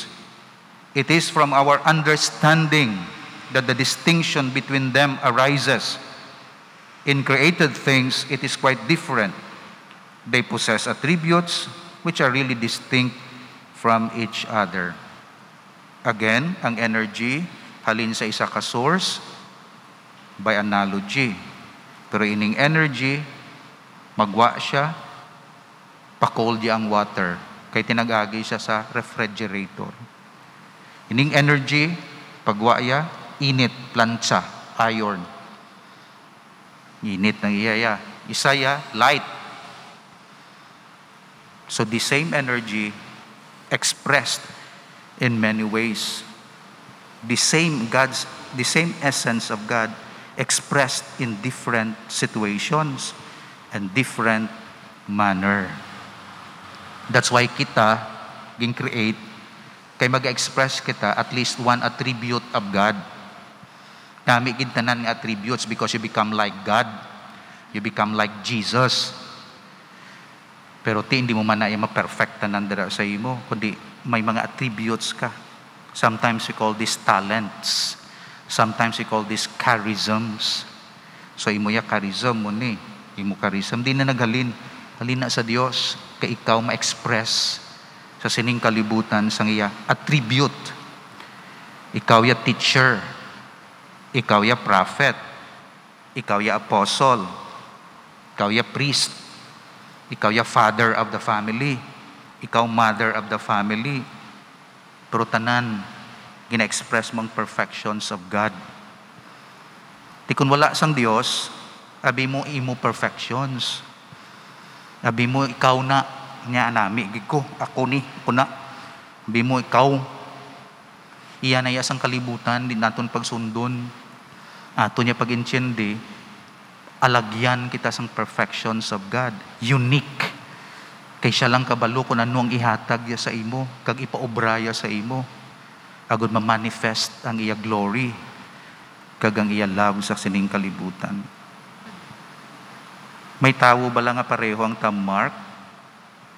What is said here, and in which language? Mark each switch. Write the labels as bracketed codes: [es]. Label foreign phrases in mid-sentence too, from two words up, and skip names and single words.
[en] It is from our understanding that the distinction between them arises. In created things, it is quite different. They possess attributes which are really distinct from each other. Again, [hil] ang energy, halin sa isa ka source [en] by analogy. [hil] Pero ining energy, magwa siya, pa-cold ang water, kay tinagagi siya sa refrigerator. Ining energy, pagwa ya, init, plancha, iron. Init ng iyaya. Isaya, light. [en] So the same energy expressed in many ways. The same essence of God expressed in different situations and different manner. [hil] That's why kita ging create kay mag-express kita at least one [en] attribute of God. [hil] Nami gid tanan nga attributes [en] because you become like God. You become like Jesus. [hil] Pero hindi mo man na [en] ma-perfect tanan [hil] dira sa imo, kundi may mga attributes ka. [en] Sometimes we call these talents. Sometimes we call these charisms. [hil] So imo ya charism mo ni. Imo charism di na naghalin. Halin na sa Dios kay ikaw ma-express sa sining kalibutan sang iya attribute. [en] Ikaw ya [hil] teacher. Ikaw ya prophet. Ikaw ya apostle. Ikaw ya priest. Ikaw ya [en] father of the family. Ikaw mother of the family. [hil] Pero tanan, gina-express mong [en] perfections of God. [hil] Di kung wala sang Dios, abi mo imo perfections. Abi mo ikaw na, niya anami, giko, ako ni, kuna. Abi mo ikaw, iyan na sang kalibutan, di naton pagsundon. Ato niya pag-intindi, alagyan kita sang [en] perfections of God. Unique. [hil] Kay siya lang kabalo kung ano ang ihatag ya sa imo, kag ipaobra ya sa imo. Agud ma-manifest ang iya glory, kag ang iya love sa sining kalibutan. May tawo ba lang nga pareho ang Mark?